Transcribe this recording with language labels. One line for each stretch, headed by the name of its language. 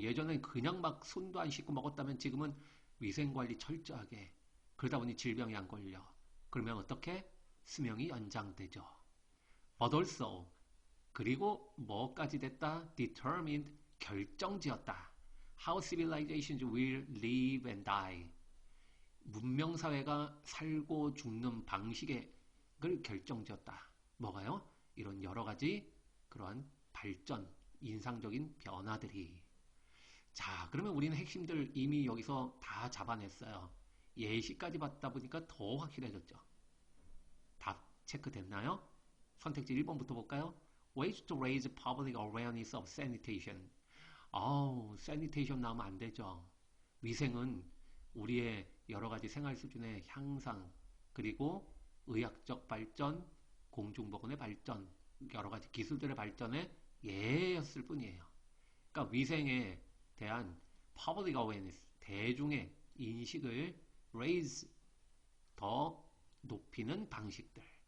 Korean: 예전엔 그냥 막 손도 안 씻고 먹었다면 지금은 위생관리 철저하게 그러다 보니 질병이 안 걸려. 그러면 어떻게? 수명이 연장되죠.
English: But also
Korean: 그리고 뭐까지 됐다? Determined 결정지었다.
English: How civilizations will live and die.
Korean: 문명사회가 살고 죽는 방식을 결정지었다. 뭐가요? 이런 여러 가지 그러한 발전, 인상적인 변화들이. 자, 그러면 우리는 핵심들 이미 여기서 다 잡아냈어요. 예시까지 봤다 보니까 더 확실해졌죠. 답 체크됐나요? 선택지 1번부터 볼까요?
English: Ways to raise public awareness of sanitation.
Korean: sanitation 나오면 안 되죠. 위생은 우리의 여러 가지 생활 수준의 향상, 그리고 의학적 발전, 공중보건의 발전, 여러 가지 기술들의 발전에 예였을 뿐이에요. 그러니까 위생에 대한
English: public awareness,
Korean: 대중의 인식을 raise, 더 높이는 방식들.